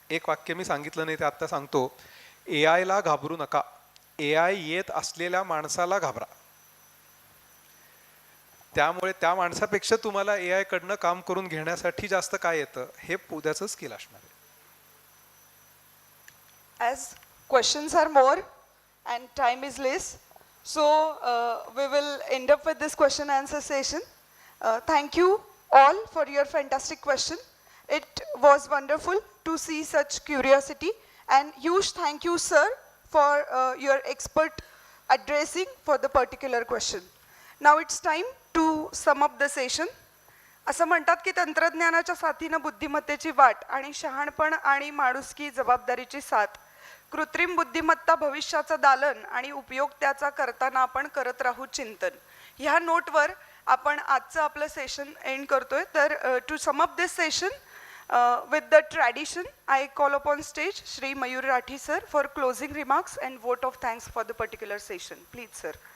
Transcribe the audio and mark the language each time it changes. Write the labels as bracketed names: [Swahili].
[Marathi] एक वाक्य मी सांगितलं नाही ते आत्ता सांगतो. AI ला घाबरू नका, AI येत असलेल्या माणसाला घाबरा. त्यामुळे त्या माणसापेक्षा तुम्हाला AI कडनं काम करून घेण्यासाठी जास्त काय येतं हे उद्याचं स्किल असणार आहे. [English] As questions are more and time is less, so we will end up with this question answer session. Thank you all for your fantastic question. It was wonderful to see such curiosity, and huge thank you, sir, for your expert addressing for the particular question. Now it's time to sum up the session. [Marathi] असं म्हणतात की तंत्रज्ञानाच्या साथीनं बुद्धिमत्तेची वाट आणि शहाणपण आणि माणुसकी जबाबदारीची साथ. कृत्रिम बुद्धिमत्ता भविष्याचं दालन आणि उपयोग त्याचा करताना आपण करत राहू चिंतन. ह्या नोटवर आपण आजचं आपलं सेशन एंड करतोय. [English] तर to sum up this session with the tradition, I call upon stage Shri Mayur Rathi sir for closing remarks and vote of thanks for the particular session. Please, sir.